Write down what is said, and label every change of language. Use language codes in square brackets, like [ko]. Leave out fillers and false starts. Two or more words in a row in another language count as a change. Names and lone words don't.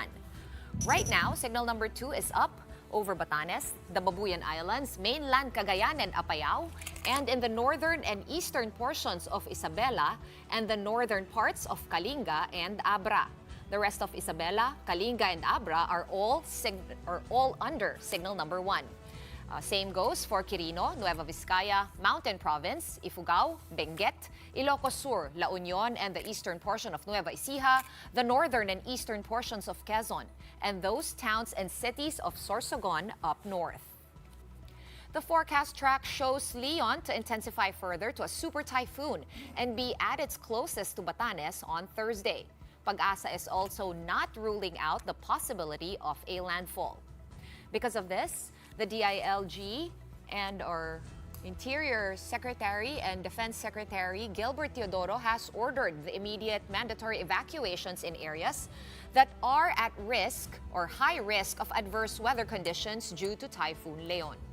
[en] Right now, signal number 2 is up over Batanes, the Babuyan Islands, mainland Cagayan and Apayao, and in the northern and eastern portions of Isabela and the northern parts of Kalinga and Abra. The rest of Isabela, Kalinga, and Abra are all under signal number 1. Same goes for Quirino, Nueva Vizcaya, Mountain Province, Ifugao, Benguet, Ilocos Sur, La Union, and the eastern portion of Nueva Ecija, the northern and eastern portions of Quezon, and those towns and cities of Sorsogon up north. The forecast track shows Leon to intensify further to a super typhoon and be at its closest to Batanes on Thursday. Pag-asa is also not ruling out the possibility of a landfall. Because of this, the DILG and our Interior Secretary and Defense Secretary Gilbert Teodoro has ordered the immediate mandatory evacuations in areas that are at risk or high risk of adverse weather conditions due to Typhoon Leon.